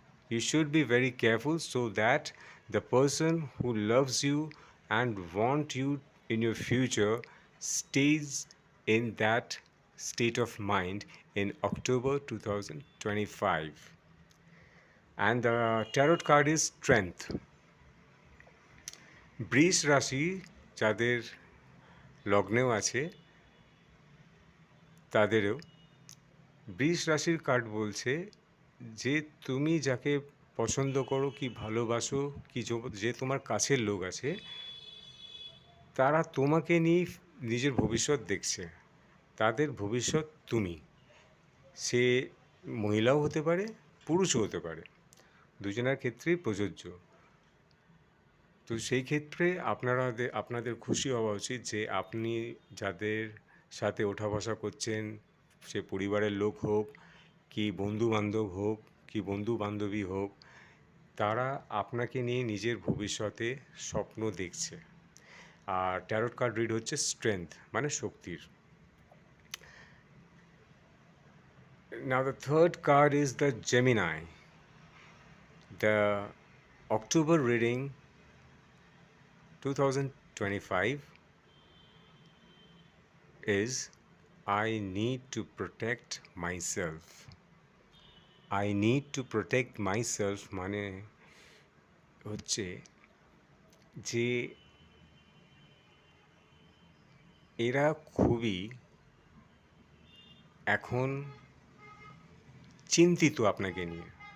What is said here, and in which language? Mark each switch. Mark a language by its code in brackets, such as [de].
[en] You should be very careful so that the person who loves you and want you in your future stays in that state of mind in October 2025. And the tarot card is strength. [bn] বৃষ রাশি যাদের লগ্নেও আছে তাদেরও বৃষ রাশির card বলছে যে তুমি যাকে পছন্দ করো কি ভালোবাসো কি যে তোমার কাছের লোক আছে তারা তোমাকে নিয়ে নিজের ভবিষ্যৎ দেখছে। তাদের ভবিষ্যৎ তুমি। সে মহিলাও হতে পারে, পুরুষও হতে পারে। দুজনের ক্ষেত্রেই প্রযোজ্য। তো সেই ক্ষেত্রে আপনাদের খুশি হওয়া উচিত যে আপনি যাদের সাথে ওঠা বসা করছেন, সে পরিবারের লোক হোক কি বন্ধুবান্ধব হোক কি বন্ধু-বান্ধবী হোক, তারা আপনাকে নিয়ে নিজের ভবিষ্যতে স্বপ্ন দেখছে। আর ট্যারট কার্ড রিড হচ্ছে স্ট্রেংথ মানে শক্তির। [en] Now the third card is the Gemini. The October reading 2025 is I need to protect myself. I need to protect myself [bn] মানে হচ্ছে যে এরা খুবই এখন চিন্তিত আপনাকে নিয়ে।